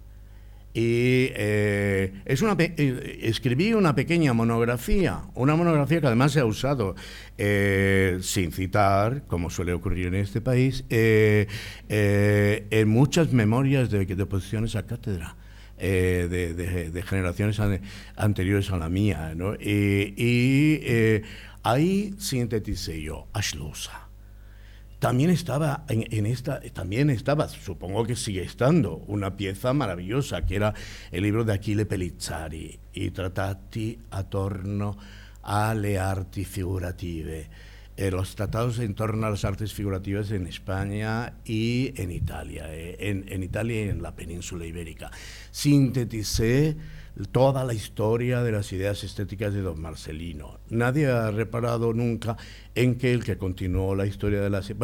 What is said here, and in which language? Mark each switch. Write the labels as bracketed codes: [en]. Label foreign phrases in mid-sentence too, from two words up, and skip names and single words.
[es] Y escribí una pequeña monografía que además se ha usado, sin citar, como suele ocurrir en este país, en muchas memorias de posiciones a cátedra, de generaciones anteriores a la mía, ¿no? Ahí sinteticé yo a Schlosser. También estaba supongo que sigue estando, una pieza maravillosa, que era el libro de Achille Pellizzari, I trattati attorno alle arti figurative, los tratados en torno a las artes figurativas en España y en Italia, en Italia y en la península ibérica. Sinteticé toda la historia de las ideas estéticas de don Marcelino. Nadie ha reparado nunca en que el que continuó la historia de las...